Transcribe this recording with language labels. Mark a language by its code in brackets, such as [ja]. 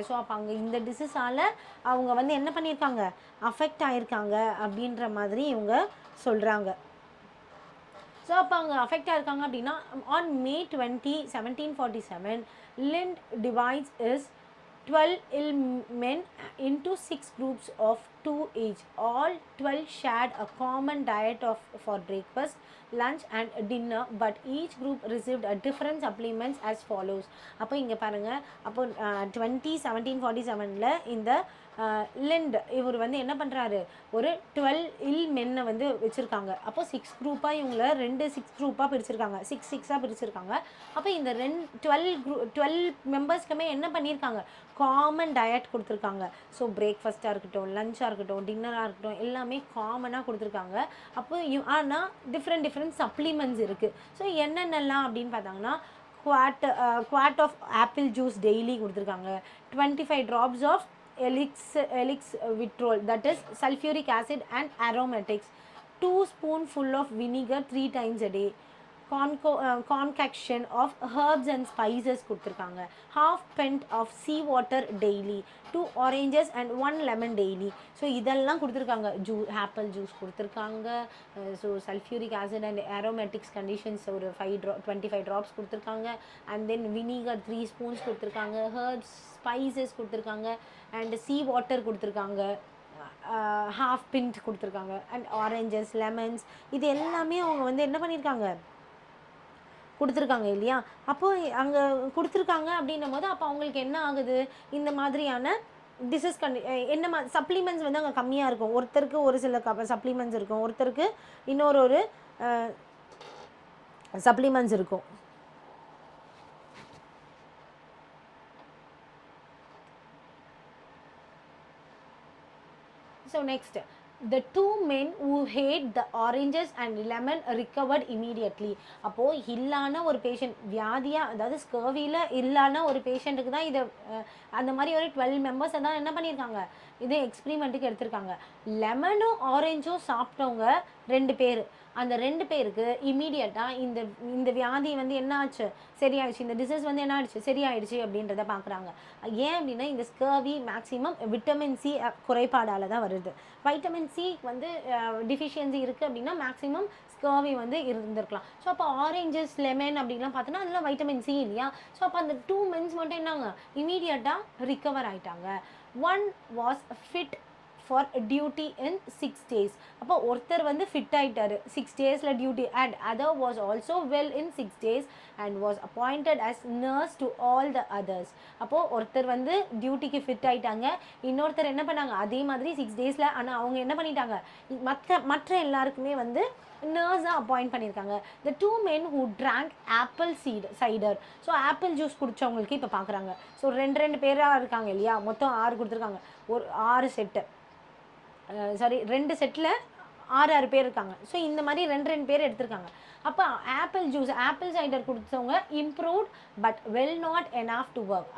[ta] So அப்போ அங்கே இந்த டிசீஸால் அவங்க வந்து என்ன பண்ணியிருக்காங்க, அஃபெக்ட் ஆகியிருக்காங்க அப்படின்ற மாதிரி இவங்க சொல்கிறாங்க. ஸோ அப்போ அவங்க அஃபெக்ட் ஆகிருக்காங்க அப்படின்னா, [en] On May 20, 1747 Lind divides his 12 ill men into 6 groups of 2 each. All 12 shared a common diet for breakfast, lunch and dinner, but each group received a different supplements as follows. [ta] அப்போ இங்கே பாருங்கள், அப்போ 1747 இந்த lint இவர் வந்து என்ன பண்ணுறாரு, ஒரு 12 இல் மென்னை வந்து வச்சுருக்காங்க. அப்போ 6 குரூப்பாக இவங்கள 6 குரூப்பாக பிரிச்சிருக்காங்க, 6 பிரிச்சிருக்காங்க. அப்போ இந்த 12 மெம்பர்ஸ்க்குமே என்ன பண்ணியிருக்காங்க, காமன் டயட் கொடுத்துருக்காங்க. ஸோ பிரேக்ஃபாஸ்ட்டாக இருக்கட்டும், லஞ்சாக இருக்கட்டும், டின்னராக இருக்கட்டும், எல்லாமே காமனாக கொடுத்துருக்காங்க. அப்போ ஆனால் டிஃப்ரெண்ட் சப்ளிமெண்ட்ஸ் இருக்குது. ஸோ என்னென்னலாம் அப்படின்னு பார்த்தாங்கன்னா, [en] Quart of apple juice daily கொடுத்துருக்காங்க, 25 drops of elixvitrol, that is sulfuric acid and aromatics, 2 spoonful of vinegar 3 times a day, concoction of herbs and spices கொடுத்துருக்காங்க, half pint of sea water daily, 2 oranges and 1 lemon daily. [ta] So இதெல்லாம் கொடுத்துருக்காங்க. Apple juice கொடுத்துருக்காங்க. So sulphuric acid and ஆரோமேட்டிக்ஸ் conditions ஒரு 25 drops கொடுத்துருக்காங்க. And then vinegar 3 spoons கொடுத்துருக்காங்க, herbs spices கொடுத்துருக்காங்க, and sea water கொடுத்துருக்காங்க, half pint கொடுத்துருக்காங்க, அண்ட் ஆரஞ்சஸ், லெமன்ஸ், இது எல்லாமே அவங்க வந்து என்ன பண்ணியிருக்காங்க, கொடுத்துருக்காங்க இல்லையா. அப்போது அங்கே கொடுத்துருக்காங்க அப்படின்னும் போது அப்போ அவங்களுக்கு என்ன ஆகுது, இந்த மாதிரியான டிசீஸ் என்ன சப்ளிமெண்ட்ஸ் வந்து அங்கே கம்மியாக இருக்கும். ஒருத்தருக்கு ஒரு சில சப்ளிமெண்ட்ஸ் இருக்கும், ஒருத்தருக்கு இன்னொரு சப்ளிமெண்ட்ஸ் இருக்கும். [en] So next, the 2 men who ate the oranges and lemon recovered immediately. [ta] அப்போது இல்லான ஒரு பேஷண்ட், வியாதியாக அதாவது ஸ்கர்வியில் இல்லான ஒரு பேஷண்ட்டுக்கு தான் இதை அந்த மாதிரி ஒரு 12 மெம்பர்ஸை தான் என்ன பண்ணியிருக்காங்க, இது எக்ஸ்பிரிமெண்ட்டுக்கு எடுத்திருக்காங்க. லெமனும் ஆரஞ்சும் சாப்பிட்டவங்க 2 பேர், அந்த 2 பேருக்கு இமீடியட்டாக இந்த வியாதி வந்து என்ன ஆச்சு, சரியாயிடுச்சு, இந்த டிசீஸ் வந்து என்ன ஆயிடுச்சு, சரியாயிடுச்சு அப்படின்றத பார்க்குறாங்க. ஏன் அப்படின்னா இந்த ஸ்கர்வி மேக்ஸிமம் விட்டமின் சி குறைபாடால் தான் வருது. வைட்டமின் சி வந்து டிஃபிஷியன்சி இருக்குது அப்படின்னா மேக்ஸிமம் ஸ்கர்வி வந்து இருந்திருக்கலாம். ஸோ அப்போ ஆரேஞ்சஸ், லெமன் அப்படின்லாம் பார்த்தோன்னா அதெல்லாம் வைட்டமின் சி இல்லையா? ஸோ அப்போ அந்த 2 மென்ஸ் மட்டும் என்னங்க இமீடியட்டாக ரிகவர் ஆயிட்டாங்க. [en] One was fit for duty in 6 days. [ta] அப்போ ஒருத்தர் வந்து ஃபிட் ஆகிட்டாரு 6 daysல duty, [en] And other was also well in 6 days and was appointed as nurse to all the others. [ta] அப்போது ஒருத்தர் வந்து டியூட்டிக்கு ஃபிட் ஆகிட்டாங்க, இன்னொருத்தர் என்ன பண்ணாங்க அதே மாதிரி 6 daysல, ஆனால் அவங்க என்ன பண்ணிட்டாங்க மற்ற எல்லாருக்குமே வந்து நர்ஸாக அப்பாயிண்ட் பண்ணியிருக்காங்க. [en] the 2 men who drank apple cider. [ta] So apple juice குடித்தவங்களுக்கு இப்போ பார்க்குறாங்க. ஸோ 2 பேராக இருக்காங்க இல்லையா, மொத்தம் 6 கொடுத்துருக்காங்க, ஒரு 6 செட்டு, சாரி 2 செட்டில் 6 பேர் இருக்காங்க. ஸோ இந்த மாதிரி 2 பேர் எடுத்திருக்காங்க. அப்போ ஆப்பிள் சைடர் கொடுத்தவங்க [en] Improved but well not enough to work.